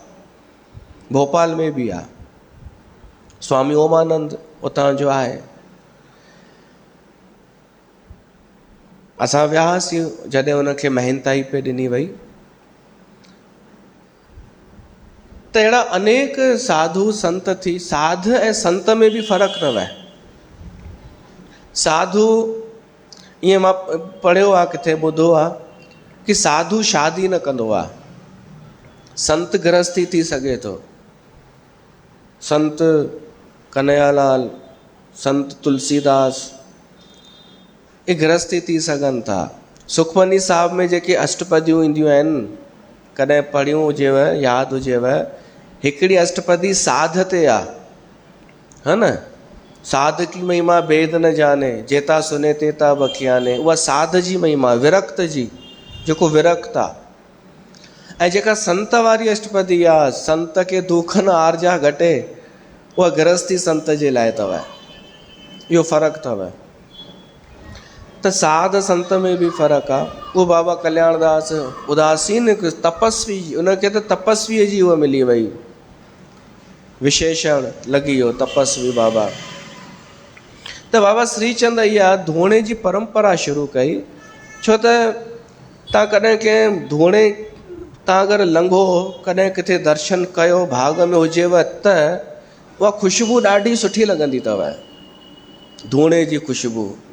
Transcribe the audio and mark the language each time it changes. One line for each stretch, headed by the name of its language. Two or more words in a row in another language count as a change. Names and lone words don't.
Sindhi: भोपाल में बि आहे, स्वामी ओमानंद उतां जो आहे। असां वियासीं जॾहिं उनखे महंताई पे ॾिनी वई, त अहिड़ा अनेक साधु संत थी। साध ऐं संत में बि फ़र्क़ु न आहे। साधु, ईअं मां पढ़ियो आहे, किथे ॿुधो आहे कि साधु शादी न कंदो आहे, संत गृहस्थी थी सघे थो। संत कन्हैयालाल, संत तुलसीदास, ये गृहस्थी थी सघनि था। सुखमनी साहिब में जेके अष्टपदियूं ईंदियूं आहिनि, कॾहिं पढ़ियूं हुजेव, यादि हुजेव, हिकिड़ी अष्टपदी साध ते आहे,
Hindi: है न।
Punjabi: ਸਾਧ ਕੀ ਮਹਿਮਾ ਭੇਦ ਨ ਜਾਨੇ, ਜੇਤਾ ਸੁਨੇ ਤੇਤਾ ਬਖਿਆਨੇ।
Sindhi: उहा साध जी महिमा, विरक्त जी, जेको विरक्त आहे। ऐं जेका संत वारी अष्टपदी आहे,
Punjabi: ਸੰਤ ਕੇ ਦੁਖਨ ਆਰਜਾ ਘਟੇ,
Sindhi: उहा गृहस्थी संत जे लाइ अथव। इहो फ़र्क़ु अथव। त साध संत में भी फ़र्क़ु आहे। उहो बाबा कल्याणदास उदासीन तपस्वी, उनखे त तपस्वीअ जी उहा मिली वई, विशेषण लॻी वियो तपस्वी बाबा। त बाबा श्रीचंद इहा धूणे जी परंपरा शुरू कई। छो त तव्हां कॾहिं कंहिं धूणे तव्हां अगरि लंघो, कॾहिं किथे दर्शन कयो, भाग में हुजेव, त उहा ख़ुशबू ॾाढी सुठी लॻंदी अथव, धूणे जी ख़ुशबू।